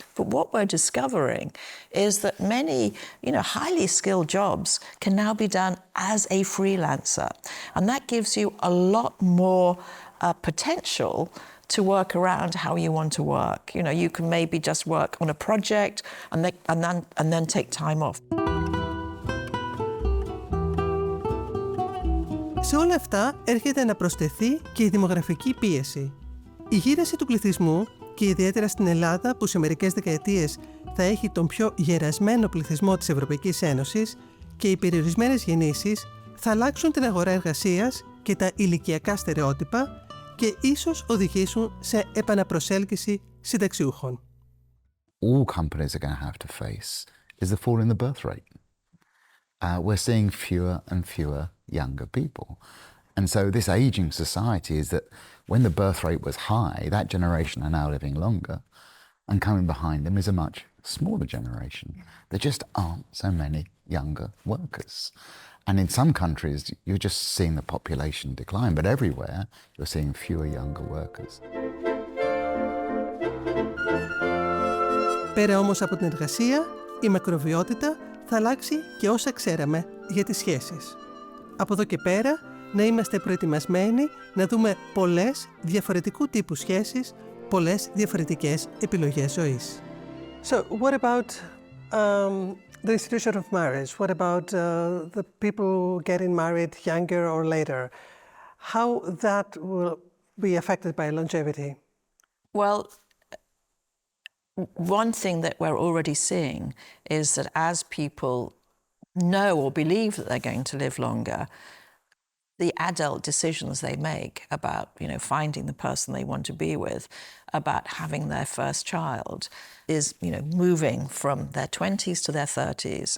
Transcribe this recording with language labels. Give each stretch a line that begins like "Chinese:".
English: But what we're discovering is that many, you know, highly skilled jobs can now be done as a freelancer. And that gives you a lot more potential to work around how you want to work. You know, you can maybe just work on a project and then take time off.
Greek: Σε όλα αυτά έρχεται να προσθεθεί και η δημογραφική πίεση. Η γύραση του πληθυσμού και ιδιαίτερα στην Ελλάδα, που σε μερικές δεκαετίες θα έχει τον πιο γερασμένο πληθυσμό της Ευρωπαϊκής Ένωσης, και οι περιορισμένες γεννήσεις θα αλλάξουν την αγορά εργασίας και τα ηλικιακά στερεότυπα και ίσως οδηγήσουν σε επαναπροσέλκυση συνταξιούχων.
English: All companies are going to have to face is the fall in the birth rate. We're seeing fewer and fewer younger people. And so this aging society is that when the birth rate was high, that generation are now living longer, and coming behind them is a much smaller generation. There just aren't so many younger workers. And in some countries, you're just seeing the population decline, but everywhere you're seeing fewer younger workers.
Greek: Πέρα όμως από την εργασία, η μακροβιότητα θα αλλάξει και όσα ξέραμε για τις σχέσεις. Από εδώ και πέρα, να είμαστε προετοιμασμένοι να δούμε πολλές διαφορετικού τύπου σχέσεις, πολλές διαφορετικές επιλογές ζωής.
English: So what about the institution of marriage? What about the people getting married younger or later? How that will be affected by longevity? Well, one thing that we're already seeing is that as people know or believe that they're going to live longer, the adult decisions they make about, you know, finding the person they want to be with, about having their first child, is, you know, moving from their 20s to their 30s.